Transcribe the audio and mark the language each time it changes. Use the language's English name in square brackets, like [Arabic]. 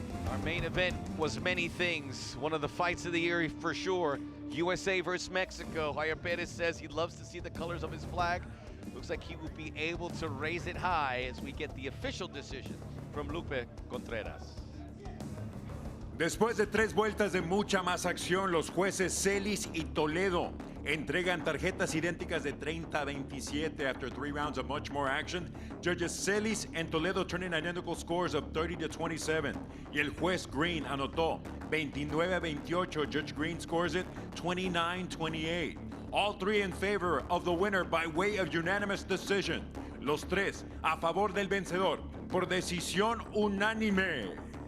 [English] Our main event was many things. One of the fights of the year for sure. USA versus Mexico. Jair Perez says he loves to see the colors of his flag. Looks like he will be able to raise it high as we get the official decision from Lupe Contreras. [Spanish] Después de 3 vueltas de mucha más acción, los jueces Celis y Toledo entregan tarjetas idénticas de 30-27 [English] after 3 rounds of much more action. Judges Celis and Toledo turn in identical scores of 30-27. [Spanish] Y el juez Green anotó 29-28. [English] Judge Green scores it 29-28. All 3 in favor of the winner by way of unanimous decision. [Spanish] Los 3 a favor del vencedor por decisión unánime.